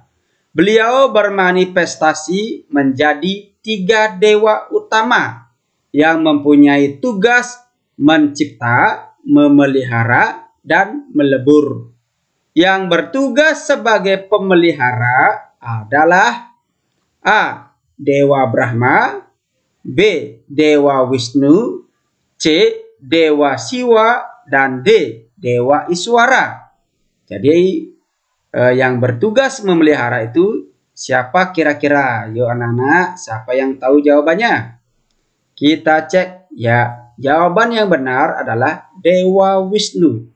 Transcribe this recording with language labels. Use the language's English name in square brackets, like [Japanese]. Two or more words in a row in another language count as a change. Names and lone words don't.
[Indonesian] Beliau bermanifestasi menjadi 3 dewa utama yang mempunyai tugas mencipta, memelihara, dan melebur. Yang bertugas sebagai pemelihara adalah A. Dewa Brahma, B. Dewa Wisnu, C. Dewa Siwa, dan D. Dewa Iswara. Jadi yang bertugas memelihara itu siapa kira-kira? Yuk anak-anak, siapa yang tahu jawabannya? Kita cek ya. Jawaban yang benar adalah Dewa Wisnu.